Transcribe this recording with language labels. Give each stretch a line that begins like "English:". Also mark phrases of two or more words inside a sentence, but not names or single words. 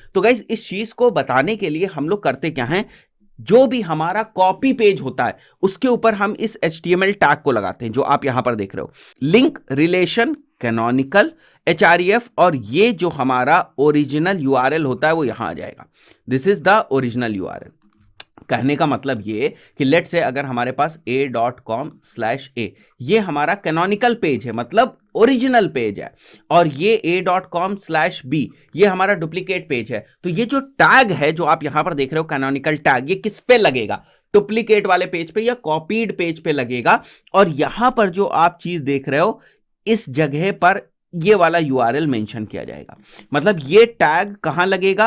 Hindi: तो गाइस इस चीज को बताने के लिए हम लोग करते क्या है, जो भी हमारा
English: copy page
Hindi: होता है उसके ऊपर हम इस
English: HTML tag
Hindi: को लगाते हैं, जो आप यहां पर देख रहे हो,
English: link relation canonical href,
Hindi: और ये जो हमारा
English: original URL
Hindi: होता है वो यहां आ जाएगा।
English: this is the original URL.
Hindi: कहने का मतलब ये कि
English: let's say
Hindi: अगर हमारे पास a.com/a ये हमारा
English: canonical page
Hindi: है, मतलब
English: original page
Hindi: है, और ये a.com/b ये हमारा
English: duplicate page
Hindi: है, तो ये जो टैग है जो आप यहां पर देख रहे हो
English: canonical tag,
Hindi: ये किस पे लगेगा? डुप्लीकेट वाले पेज पे या
English: copied page
Hindi: पे लगेगा। और यहां पर जो आप चीज देख रहे हो इस जगह पर ये वाला
English: URL mention
Hindi: किया जाएगा। मतलब ये टैग कहां लगेगा?